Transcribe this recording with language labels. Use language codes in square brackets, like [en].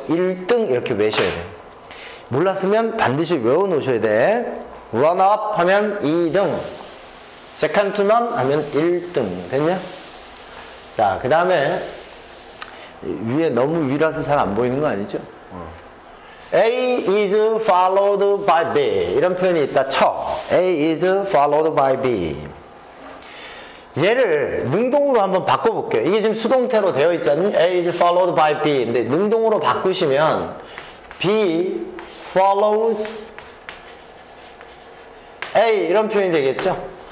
[ko] 1등 이렇게 외우셔야 돼요. 몰랐으면 반드시 외워놓으셔야 돼. runner-up 하면 2등, [en] second to none [ko] 하면 1등. 됐냐? 자, 그 다음에 위에 너무 위라서 잘 안 보이는 거 아니죠? [en] A is followed by B [ko] 이런 표현이 있다 쳐. [en] A is followed by B. [ko] 얘를 능동으로 한번 바꿔볼게요. 이게 지금 수동태로 되어 있잖아요. [en] A is followed by B. [ko] 근데 능동으로 바꾸시면 [en] B follows A [ko] 이런 표현이 되겠죠.